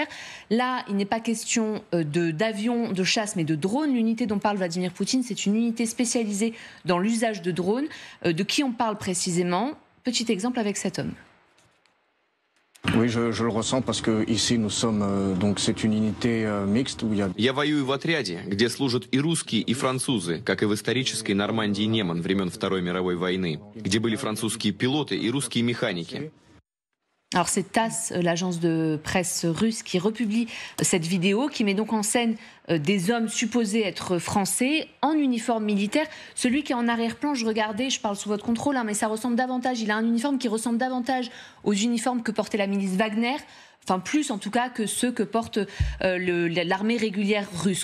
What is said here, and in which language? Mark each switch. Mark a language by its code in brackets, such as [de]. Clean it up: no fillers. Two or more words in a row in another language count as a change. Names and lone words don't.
[fr] Là, il n'est pas question d'avions de chasse, mais de drones. L'unité dont parle Vladimir Poutine, c'est une unité spécialisée dans l'usage de drones. De qui on parle précisément? Petit exemple avec cet homme. Oui, je le ressens parce que ici nous sommes donc c'est une unité mixte où il y a. [ru] Я воюю в отряде, где служат и русские, и французы, как и в исторической Нормандии и Неман времен Второй мировой войны, где были французские пилоты и русские механики. [fr] Alors c'est TASS, l'agence de presse russe, qui republie cette vidéo, qui met donc en scène des hommes supposés être français en uniforme militaire. Celui qui est en arrière-plan, je regardais, je parle sous votre contrôle, mais ça ressemble davantage, il a un uniforme qui ressemble davantage aux uniformes que portait la milice Wagner, enfin plus en tout cas que ceux que porte l'armée régulière russe.